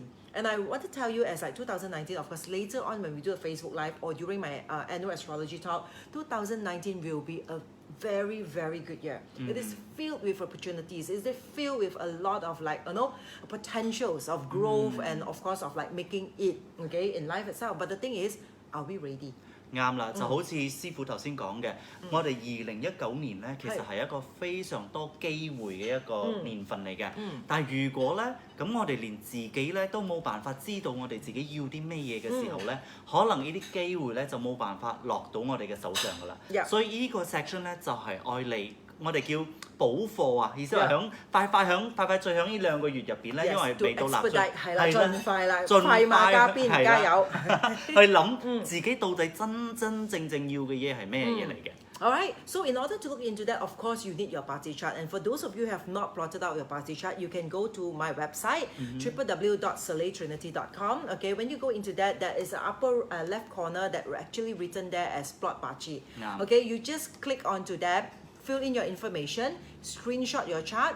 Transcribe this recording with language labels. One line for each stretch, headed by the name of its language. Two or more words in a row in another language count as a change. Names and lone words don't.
English: And I want to tell you as like 2019, of course, later on when we do a Facebook Live or during my annual astrology talk, 2019 will be a very, very good year. It is filled with opportunities. It is filled with a lot of like, potentials of growth and of course of like making it, okay, in life itself. But the thing is, are we ready?
Cantonese: 啱啦，就好似師傅頭先講嘅，我哋2019年咧，其實係一個非常多機會嘅一個年份嚟嘅。但係如果咧，咁我哋連自己咧都冇辦法知道我哋自己要啲咩嘢嘅時候咧，可能呢啲機會咧就冇辦法落到我哋嘅手上㗎啦。所以呢個 section 咧就係愛嚟。我哋叫補貨啊，意思係響快脆響呢2個月入邊咧，因為未到立春，係啦，盡快啦，快馬加鞭，加油！去諗自己到底真正要嘅嘢係咩嘢嚟嘅。
English: Alright, so in order to look into that, of course, you need your Bazi chart. And for those of you who have not plotted out your Bazi chart, you can go to my website, www.soleiltrinity.com. Okay, when you go into that, there is an upper left corner that actually written there as plot Bazi. Okay, you just click onto that. Fill in your information, screenshot your chart.